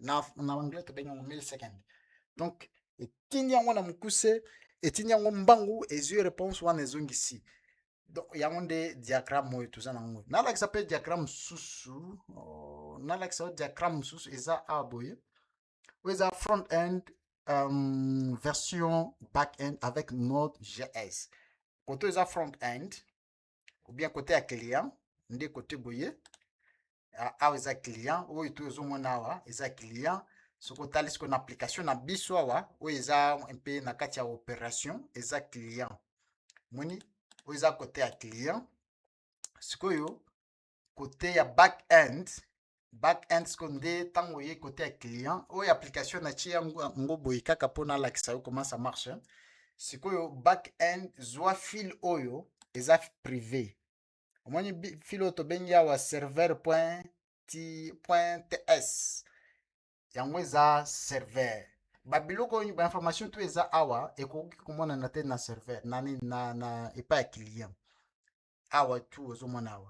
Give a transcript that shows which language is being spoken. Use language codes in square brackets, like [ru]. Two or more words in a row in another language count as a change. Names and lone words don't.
[ln] na anglais tobengi yango 1000 [fr] secondes donc [ln] etindi yango na mokuse etindi yango mbangu ezwi réponse wana ezongisi donc yango nde diagramme oyo toza nango nalakisa mpe diagramme mosusu eza awa boye oyo eza [fr] front end version back-end avec Node.js. [ln] Côté eza front-end, [fr] ou bien côté [ln] ya client, nde côté boye, awa eza client, oyo to ezomona awa eza client. Soki otali sikoyo na application na biso awa, oyo eza mpe na kati ya opération, eza client. Moni, oyo eza côté ya client. Sikoyo, côté ya back-end, back-end sikoyo nde ntango oye côté ya client, oyo application natie yango boye kaka mpona alakisa yo [fr] comment ça marche. [ln] Sikoyo back-end zwa file oyo eza privé. Omoni file oyo tobengi awa serveur.ts, yango eza serveur. Babiloko oyo bainformation to eza awa ekoki komonana te na serveur na epai ya client awa tu ozomona awa.